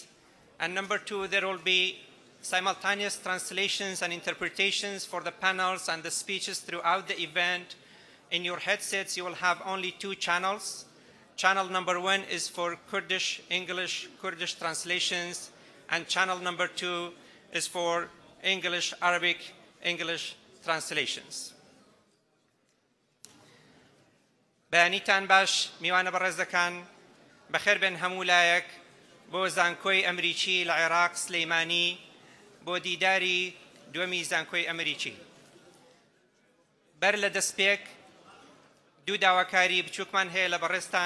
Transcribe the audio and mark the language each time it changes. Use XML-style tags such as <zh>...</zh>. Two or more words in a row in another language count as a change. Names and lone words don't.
<en>And number two, there will be simultaneous translations and interpretations for the panels and the speeches throughout the event. In your headsets, you will have only two channels. Channel number one is for Kurdish, English, Kurdish translations, and channel number two is for English, Arabic, English translations.</en> <ckb>بانیتان باش میوانە بەڕێزەکان بەخێر بێن هەموو لایەک بۆ زانکۆی ئەمریکی لە عێراق سلەیمانی بۆ دیداری دووەمی زانکۆی ئەمریکی. بەر لە دەستپێک دوو داواکاری بچووکمان هەیە لە بەڕێستان.</ckb>